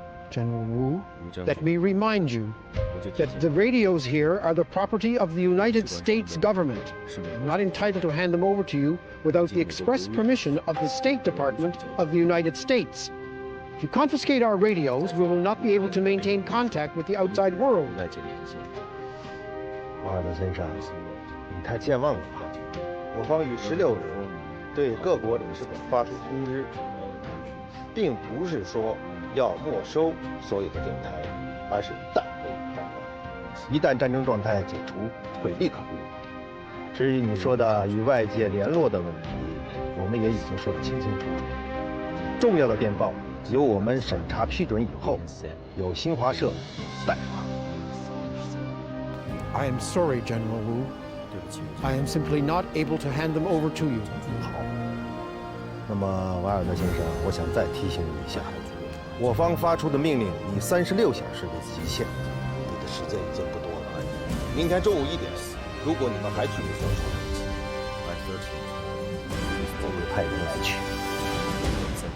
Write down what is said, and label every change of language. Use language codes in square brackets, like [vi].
[en] General Wu, let me remind you that the radios here are the property of the United States government. I'm not entitled to hand them over to you without the express permission of the State Department of the United States. If you confiscate our radios, we will not be able to maintain contact with the outside world. [zh] 瓦尔德先生，你太健忘了吧？我方于16日对各国领事馆发出通知，并不是说要没收所有的电台，而是暂为战斗。一旦战争状态解除，会立刻公布。至于你说的与外界联络的问题，我们也已经说得清清楚楚。重要的电报由我们审查批准以后，由新华社代发。 [en] I am sorry, General Wu. I am simply not able to hand them over to you. [zh] 好，那么瓦尔德先生，我想再提醒你一下，我方发出的命令以36小时为极限，你的时间已经不多了。明天中午1点，如果你们还拒绝交出武器，我会派人来取。